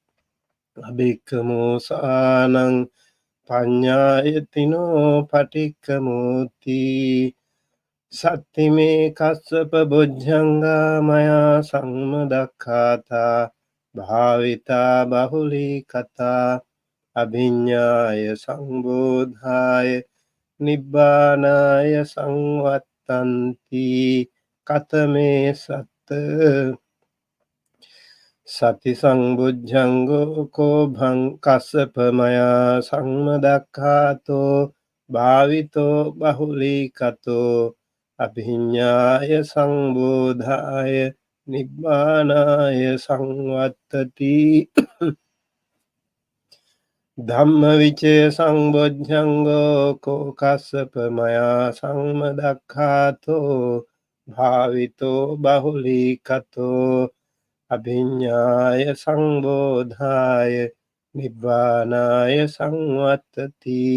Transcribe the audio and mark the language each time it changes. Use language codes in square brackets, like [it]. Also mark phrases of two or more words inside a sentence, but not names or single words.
[pi] අභික්කමෝසානං පඤ්ඤායතිනෝ පටික්කමෝති සත්තිමේ කස්සප බොජ්ජංගා මයා සම්මදක්ඛාතා භාවිතා බහුලී කතා අභිඤ්ඤාය සංබෝධාය නිබ්බානාය සංවත්තන්ති කතමේ සත්ත සති සංබුද්ධංගෝ කෝ භං කස්සප මයා සම්මදක්ඛාතෝ භාවිතෝ බහුලී කතෝ අභිඤ්ඤාය සංබෝධාය නිබ්බානාය සංවත්තති ධම්ම විචය සංබොජ්ජංගෝ කෝ කස්සප මයා සම්මදක්ඛාතෝ භාවිතෝ බහුලී කතෝ අභිඤ්ඤාය සංබෝධාය නිබ්බානාය සංවත්තති